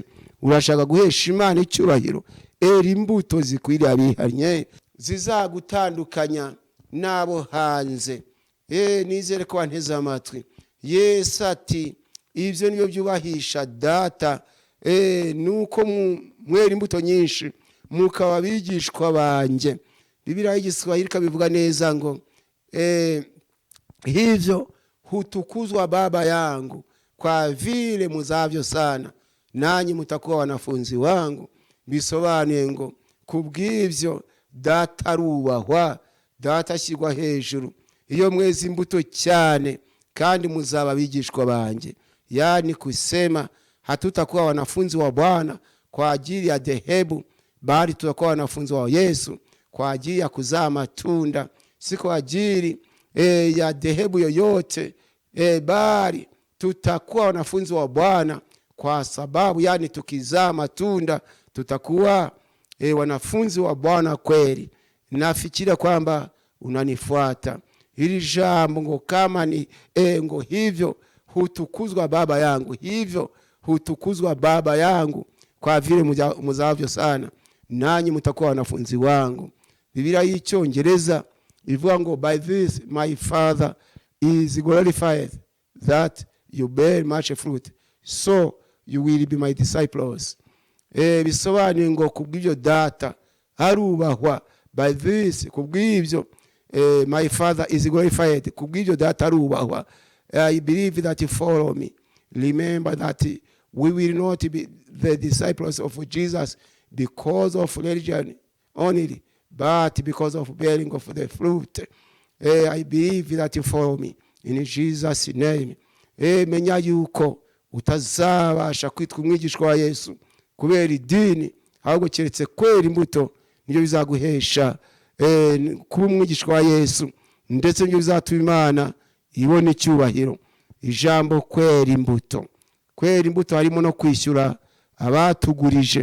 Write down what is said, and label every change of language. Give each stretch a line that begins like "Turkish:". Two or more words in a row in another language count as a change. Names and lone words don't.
Kinyarwanda: Urashaka guhesha Imana icyubahiro, imbuto zikwiriye abihanye zizagutandukanya nabo hanze. Nizere ko wanteze amatwi. Yesu ati ibyo nibyo byubahisha data, nuko mwera imbuto nyinshi mukaba abigishwa banjye. Biblia y'igiswahili kabivuga neza ngo
Swahili: hivyo hutukuzwa Baba yangu kwa vile muzavyo sana, nanyi mutakuwa wanafunzi wangu.
Kinyarwanda: Bisobanuye ngo kubw'ivyo data arubahwa, data ashyirwa hejuru iyo mwezi imbuto cyane, kandi muzaba bigishwa banje.
Swahili: Yani kusema hatutakuwa wanafunzi wa Bwana kwa ajili ya dhehebu, bali tutakuwa wanafunzi wa Yesu kwa ajili ya kuzaa matunda, si kwa ajili ya dhehebu yoyote, bali tutakuwa wanafunzi wa Bwana kwa sababu yani tukizaa matunda tutakuwa wanafunzi wa Bwana kweli. Nafikira kwamba unanifuata. Hili jambo ngo kama ni ngo hivyo hutukuzwa Baba yangu, hivyo hutukuzwa Baba yangu kwa vile muzavyo sana, nanyi mutakuwa wanafunzi wangu.
Kinyarwanda: Biblia y'icyongereza ivuga ngo
English: by this my Father is glorified that you bear much fruit, so you will be my disciples.
Kinyarwanda: Bisobanuye ngo kubw'ibyo data arubahwa,
English: by this kubw'ibyo my Father is glorified,
Kinyarwanda: kubw'ibyo data arubahwa.
English: I believe that you follow me. Remember that we will not be the disciples of Jesus because of religion only, but because of bearing of the fruit. I believe that you follow me in Jesus name.
Kinyarwanda: Menya yuko utazabasha kwitwa umwigishwa wa Yesu kubera idini, ahubwo keretse kwera imbuto nibyo bizaguhesha kuba umwigishwa wa Yesu, ndetse nibyo bizatuma Imana ibona icyubahiro. Ijambo kwera imbuto, kwera imbuto harimo no kwishyura abatugurije.